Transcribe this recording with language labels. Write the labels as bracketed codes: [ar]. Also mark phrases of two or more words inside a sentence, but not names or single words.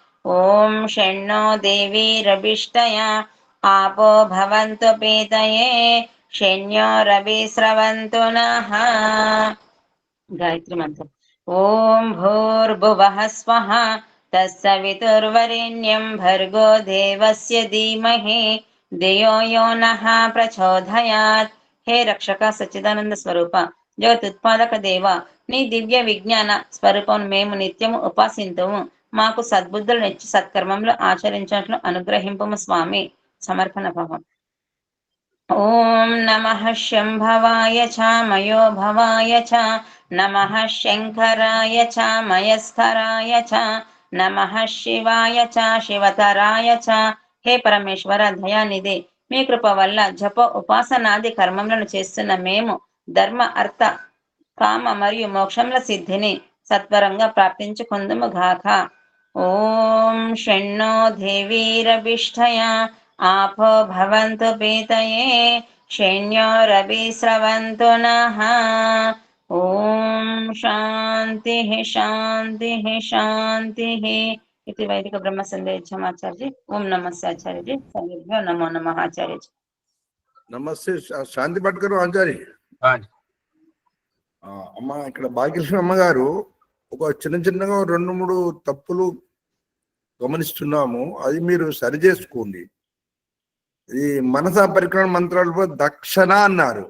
[sa] ఓం షణ్ణో దేవీరభిష్టయా आपो भवन्तु पीतये शन्यो रविस्रवन्तु नः गायत्री मंत्रम् ओम भूर्भुवः स्वः तत्सवितुर्वरेण्यं भर्गो देवस्य धीमहि धियो यो नः प्रचोदयात् [hi] हे रक्षक सच्चिदानंद स्वरूप [sa] జగతుత్పాదక [te] దేవ నీ దివ్య విజ్ఞాన స్వరూపం మేము నిత్యము ఉపాసింతుము మాకు సద్బుద్ధులు నిచ్చి సత్కర్మములు ఆచరించినట్లు అనుగ్రహింపుము స్వామి సమర్పణ భావం [sa] ఓం నమః శంభవాయ చ మయో భవాయ చ నమః శంకరాయ చ మయస్కరాయ చ నమః శివాయ చ శివతరాయ చ హే [te] పరమేశ్వర దయానిధి మీ కృప వల్ల జప ఉపాసనాది కర్మములను చేస్తున్న మేము ధర్మ అర్థ కామ మరియు మోక్షముల సిద్ధిని సత్వరంగా ప్రాప్తించుకుందుము గాక [sa] ఓం షణ్ణో దేవీరభిష్టయా आपो भवन्तु पीतये शन्यो रविस्रवन्तु नः ओम शान्तिः शान्तिः शान्तिः इति वैदिक ब्रह्म [hi] संदेशमाचार्य जी ओम नमस्ते आचार्य जी सर्वेभ्यो नमो नमः आचार्य जी [te] నమస్తే శాంతి పట్కరు ఆచారి. అమ్మ ఇక్కడ భాగ్యలక్ష్మి అమ్మగారు ఒక చిన్నగా 2-3 తప్పులు గమనిస్తున్నాము, అది మీరు సరి చేసుకోండి. ఈ మనసా పరిక్రమణ మంత్రాలు దక్షిణ అన్నారు.